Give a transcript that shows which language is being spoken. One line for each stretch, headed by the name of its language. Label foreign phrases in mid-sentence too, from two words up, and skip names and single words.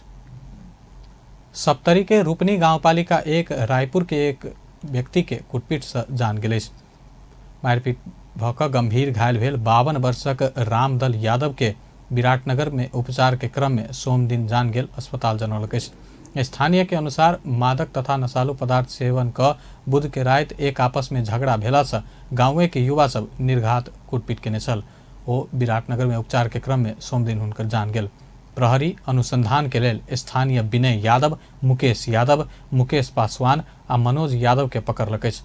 Maithili: सप्तरी के रूपनी गांवपालिका 1 रायपुर के एक व्यक्ति के कुटपीट से जान गेल अछि। मारपीट भऽ कऽ गंभीर घायल भेल 52 वर्षक रामदल यादव के विराटनगर में उपचार के क्रम में सोम दिन जान गेल अस्पताल जनौलक अछि। स्थानीय के अनुसार मादक तथा नशालु पदार्थ सेवन क बुध के राति एक आपस में झगड़ा भेला से गाँवे के युवा सब निर्घात कुटपीट केने छल। ओ विराटनगर में उपचार के क्रम में सोम दिन हुनकर जान गेल। प्रहरी अनुसंधान के लेल स्थानीय विनय यादव, मुकेश यादव, मुकेश पासवान आ मनोज यादव के पकड़लक अछि।